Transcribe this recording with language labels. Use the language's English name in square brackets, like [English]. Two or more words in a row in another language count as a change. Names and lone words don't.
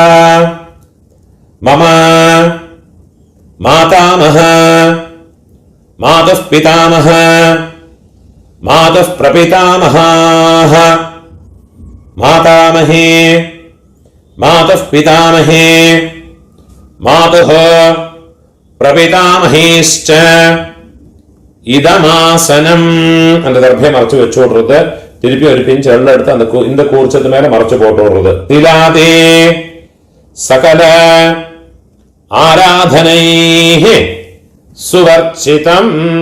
[Sanskrit] मम मातामह मातुः पितामह मातुः प्रपितामहाः मातामहे मातुः पितामहे मातुः प्रपितामहेश्च [Tamil] இதமாசனம் அந்த தர்பையை மறைச்சு வச்சு விடுறது. திருப்பி ஒரு பிஞ்சு எள்ள எடுத்து அந்த இந்த கூர்ச்சத்து மேல மறைச்சு போட்டு விடுறது. [Sanskrit] तिलोदके सकल आराधनैः स्वर्चितम्.